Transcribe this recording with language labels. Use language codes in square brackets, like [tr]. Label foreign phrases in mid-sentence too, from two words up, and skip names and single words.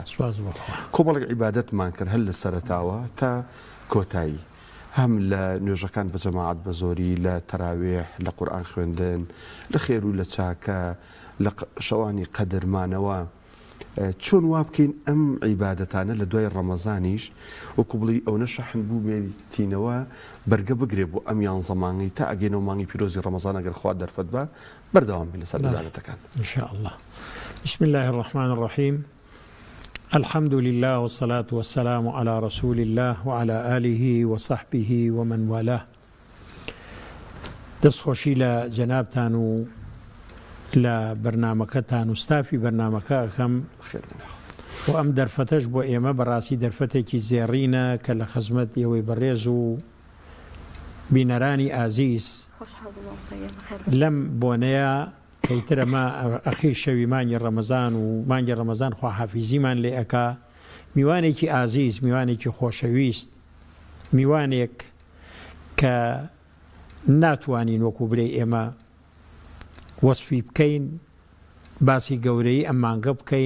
[ckb] کۆمەڵێک عیبادەتمان کرد هەر لە سەرەتاوە تا کۆتایی، هەم لە نوێژەکان بە جەماعەت بە زۆری، لە تەراوێح، لە قورئان خوێندن، لە خێر و لە چاکە، لە شەوانی قەدرمانەوە. چۆن وا بکەین ئەم عیبادەتانە لە دوای ڕەمەزانیش وەکو بڵی ئەو نەشەحن بوو مێتینەوە بەرگە بگرێ بۆ ئەمیان زەمانی تا ئەگەینەوە مانگی پیرۆزی ڕەمەزان ئەگەر خوا دەرفەت بە بەردەوام بین لەسەر عیبادەتەکان [ar] إن شاء الله. بسم الله الرحمن الرحيم. الحمد لله والصلاة والسلام على رسول الله وعلى آله وصحبه ومن والاه. [ckb] دەستخۆشی لە جەنابتان و لە بەرنامەکەتان و ستافی بەرنامەکە ئەەکەم و ئەم دەرفەتەش بۆ ئێمە بەڕاستی دەرفەتێکی زێڕینە کە لە خزمەت ئێوەی بەڕێز و بینەرانی ئازیز لەم بۆنەیە کەیترە ما ئەخیر شەوی مانگی ڕەمەزان و مانگی ڕەمەزان خواحافیزیمان لێ ئەکا، میوانێکی ئازیز، میوانێکی خۆشەویست، میوانێک کە ناتوانین وەکو بڵێ ئێمە وەسفی بکەین، باسی گەورەی ئەم مانگە بکەین.